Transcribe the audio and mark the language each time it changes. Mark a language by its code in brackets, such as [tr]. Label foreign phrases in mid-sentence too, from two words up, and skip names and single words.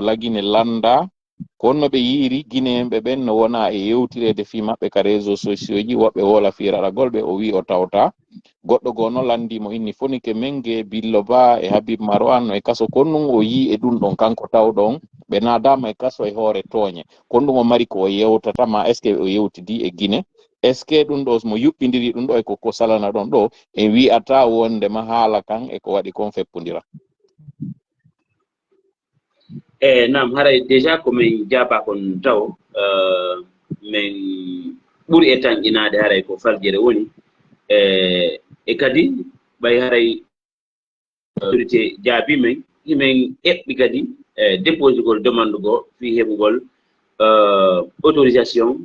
[ff] lagine landa kono ɓe yiiri guinéenɓe ɓen no wona e yewtirede fi maɓɓe ka [fr] réseau sociaux [ff] ji woɓɓe wola firaragol ɓe o wi o tawta goɗɗo goo noon landimo inni Fonike Mengue Billo Ba e Habib Marwan no e kaso konnum o yi e ɗum ɗon kanko tawɗon ɓe nadama e kaso e hoore tooñe konnum o mari ko o yewtata ma [fr] est ce que [ff] o yewtidi e Guinée [fr] est ce que [ff] ɗum ɗo mo yuɓɓidiri ɗum ɗo e koko salana ɗon ɗo en wi'ata wondema haala kan e ko waɗi kon feppodira. Nam haray déjà komin jaaba kon taw min ɓuri e tanƴinade haray ko faljere woni e kadi ɓay haray autorité jaabi men himen eɓɓi kadi dépose gol demande go fi heɓugol autorisation